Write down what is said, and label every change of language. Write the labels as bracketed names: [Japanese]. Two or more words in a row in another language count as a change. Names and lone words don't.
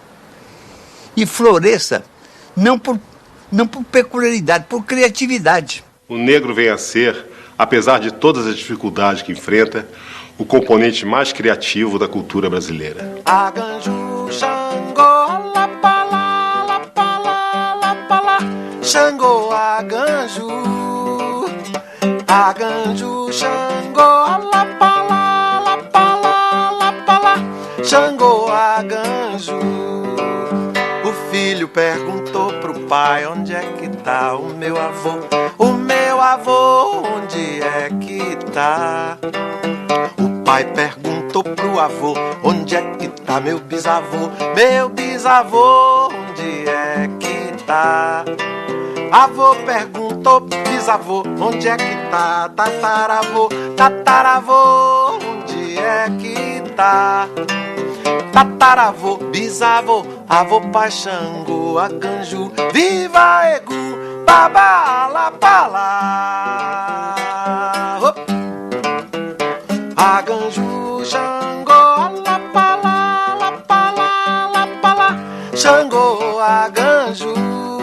[Portuguese] E floresça não por peculiaridade, por criatividade. O negro vem a ser, apesar de todas as dificuldades que enfrenta, o componente mais criativo da cultura brasileira. [Yoruba] Aganju, Xangô, Lapalá, Lapalá, Lapalá, Xangô, Aganju, Aganju, Xangô, Lapalá, Lapalá, Lapalá, Xangô, Aganju. [Portuguese] O filho perguntou pro pai: onde é que tá o meu avô? O meu avô, onde é que tá? O pai perguntou pro avô: onde é que tá meu bisavô? Meu bisavô, onde é que Avô perguntou, bisavô, onde é que tá? Tataravô, tataravô, onde é que tá? Tataravô, bisavô, avô pai Xangô, Aganju, viva Egu, babala pala. [Yoruba] Aganju, Xangô, alapala, lapala, lapala, Xangô, Aganju.